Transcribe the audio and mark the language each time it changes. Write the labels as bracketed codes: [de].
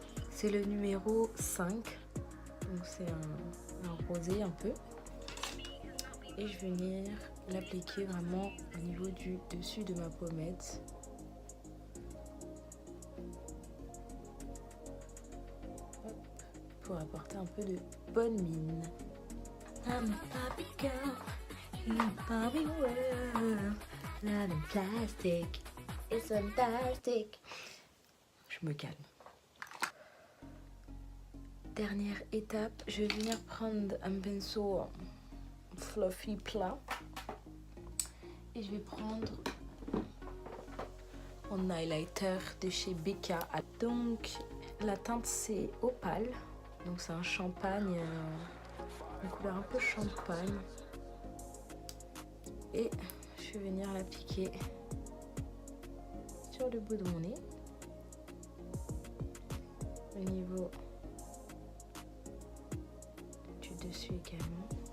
[fr] C'est le numéro 5. Donc c'est un rosé un peu. Et je vais venir l'appliquer vraiment au niveau du dessus de ma pommette. Hop, pour apporter un peu de bonne mine. [en] I'm a Barbie girl in a Barbie world, not in plastic, it's fantastic. [fr] Je me calme. Dernière étape, je vais venir prendre un pinceau fluffy plat et je vais prendre mon highlighter de chez Becca. Donc la teinte c'est opale, donc c'est un champagne, une couleur un peu champagne, et je vais venir l'appliquer sur le bout de mon nez, au niveau du dessus également.